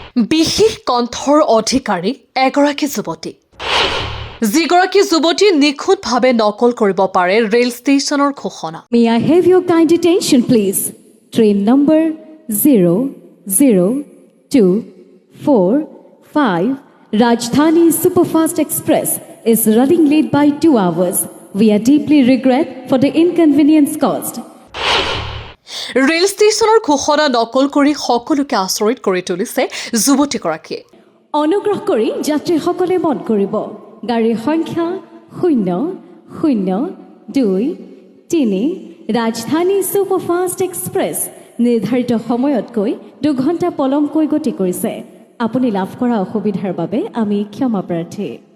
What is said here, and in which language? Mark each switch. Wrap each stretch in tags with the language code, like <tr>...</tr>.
<as>বিশেষ কণ্ঠৰ অধিকাৰী এগৰাকী যুৱতী যিগৰাকী যুৱতী নিখুঁতভাৱে নকল কৰিব পাৰে ৰেল ষ্টেচনৰ ঘোষণা</as> <en>May I have your kind attention, please? Train number 00245 Rajdhani Superfast Express is running late by 2 hours. We are deeply regret for the inconvenience caused.</en> <as>Rail ষ্টেচনৰ ঘোষণা নকল কৰি সকলোকে আচৰিত কৰি তুলিছে যুৱতীগৰাকীয়ে অনুগ্ৰহ কৰি যাত্ৰীসকলে মন কৰিব গাড়ীৰ সংখ্যা 00223 ৰাজধানী ছুপাৰফাষ্ট এক্সপ্ৰেছ নিৰ্ধাৰিত সময়তকৈ 2 ঘণ্টা পলমকৈ গতি কৰিছে আপুনি লাভ কৰা অসুবিধাৰ বাবে আমি ক্ষমা প্ৰাৰ্থী</as>